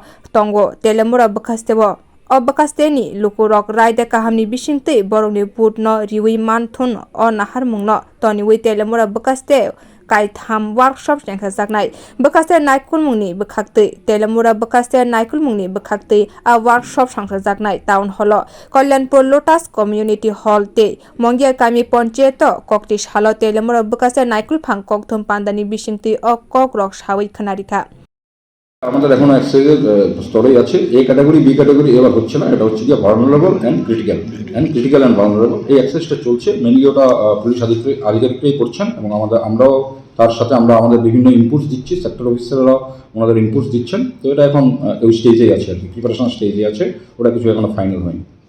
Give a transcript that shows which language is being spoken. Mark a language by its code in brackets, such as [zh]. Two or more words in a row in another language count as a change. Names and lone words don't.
[trp] tongo teiliamura bwkhaste o bwkhaste ni lukurok raida kahamni bisingti borokni boot no riwi manthun o naharmungno tonioi teiliamura bwkhaste kaitham workshop jangkhajaknai bwkhaste naikulphang bwkhaste teiliamura bwkhaste naikulphang bwkhaste a workshop sangsajaknai town hall kalyanpur lotus [en] community hall [trp] te mongia kami panchayat kokti salo teiliamura bwkhaste naikulphang kokthum panda ni bisingti o kokrok sawai khanarika [bn] আমাদের এখন এক্সারসাইজের স্তরেই আছে [en] A category B category [bn] এবার হচ্ছে না এটা হচ্ছে কি [en] vulnerable and critical and vulnerable [bn] এই এক্সারসাইজটা চলছে মেইনলি ওটা পুলিশ আধিকারিকরাই করছেন এবং আমরাও তার সাথে আমরা আমাদের বিভিন্ন ইনপুটস দিচ্ছি [en] sector officers [bn] ওনাদের ইনপুটস দিচ্ছেন তো এটা এখন ওই স্টেজেই আছে আর কি [en] preparation stage [bn] আছে ওটা কিছু এখনো ফাইনাল হয়নি